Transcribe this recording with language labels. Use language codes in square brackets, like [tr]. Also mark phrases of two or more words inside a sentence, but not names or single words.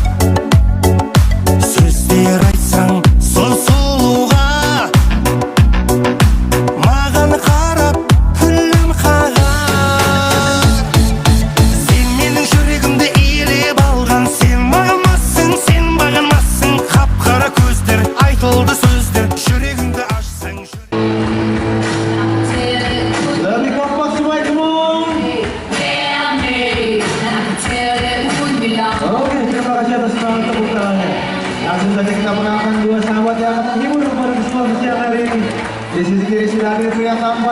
[kk] Сөздер айтсаң сол сұлуға, маған қарап күлін қағар. Сен менің жүрегімді иелеп алған, сен бағалмассың, сен бағалмассың. Қап-қара көздер, айтылды сөздер, жүрегіңді ашсаң. [id] Lebih kompak semua semua. Oke, terima kasih atas tepuk tangannya. Langsung saja kita mengenalkan dua sahabat yang akan menghibur kepada semua siang hari ini. Di sisi kiri sudah hadir pria tampan.